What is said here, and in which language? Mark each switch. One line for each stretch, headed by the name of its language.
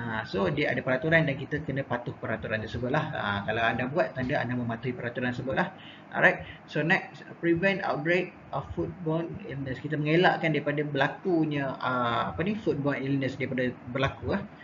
Malay: So dia ada peraturan dan kita kena patuh peraturan tersebut lah. Kalau anda buat, tanda anda mematuhi peraturan tersebut lah.
English: Alright. So next, prevent outbreak of foodborne illness.
Malay: Kita mengelakkan daripada berlakunya foodborne illness daripada berlaku lah.